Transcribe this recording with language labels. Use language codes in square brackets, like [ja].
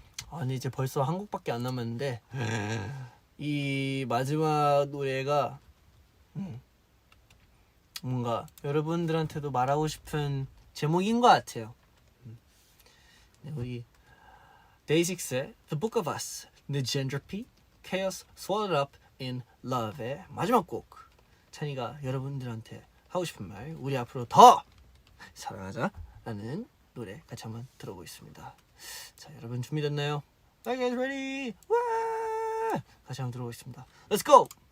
[ko] 아니 이제 벌써 한 곡밖에 안 남았는데 이 마지막 노래가 뭔가 여러분들한테도 말하고 싶은 제목인 것 같아요. 네, 우리 데이식스의 The Book of Us, The Gentropy, Chaos Swallowed Up in Love의 마지막 곡. 찬이가 여러분들한테 하고 싶은 말, 우리 앞으로 더 사랑하자라는 노래 같이 한번 들어보겠습니다. 자, 여러분 준비됐나요? [en] Are you guys ready? [ko] 와! 같이 한번 들어보겠습니다. [en] Let's go!